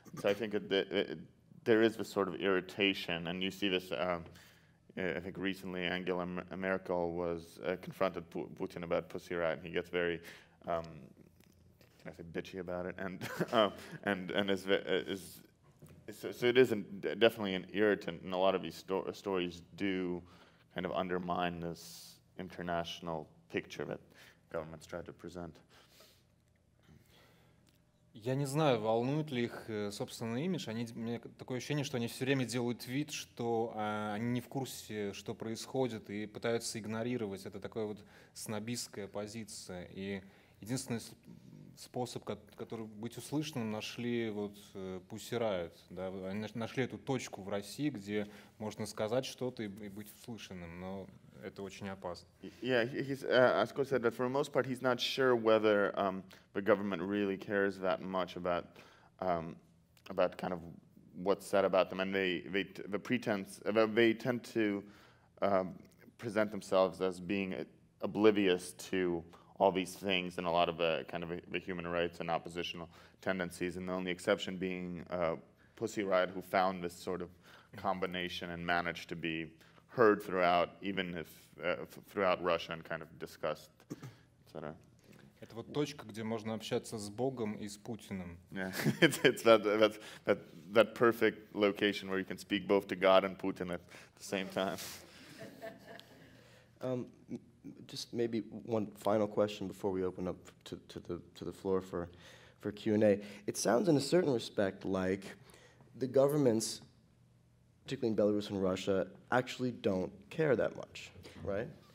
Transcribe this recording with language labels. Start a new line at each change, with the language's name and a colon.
English: So I think there is this sort of irritation, and you see this, I think recently Angela Merkel was confronted Putin about Pussy Riot, and he gets very, can I say bitchy about it, and so it is definitely an irritant, and a lot of these stories do kind of undermine this international picture that governments try to present.
Russian: Я не знаю, волнует ли их собственный имидж. У меня такое ощущение, что они все время делают вид, что они не в курсе, что происходит, и пытаются игнорировать. Это такая вот снобистская позиция. И единственный способ, который быть услышанным, нашли вот Pussy Riot. Да? Они нашли эту точку в России, где можно сказать что-то и быть услышанным, но это очень опасно.
English: Yeah, Askold said that for the most part, he's not sure whether the government really cares that much about kind of what's said about them, and the pretense they tend to present themselves as being oblivious to all these things and a lot of the kind of the human rights and oppositional tendencies, and the only exception being Pussy Riot, who found this sort of combination and managed to be heard throughout, even if throughout Russia, and kind of discussed, etc.
Russian: Это вот точка, где можно общаться с Богом и с Путиным.
English: Yeah, it's that perfect location where you can speak both to God and Putin at the same time. just maybe one final question before we open up to the floor for Q&A. It sounds in a certain respect like the governments, particularly in Belarus and Russia, actually don't care that much, right?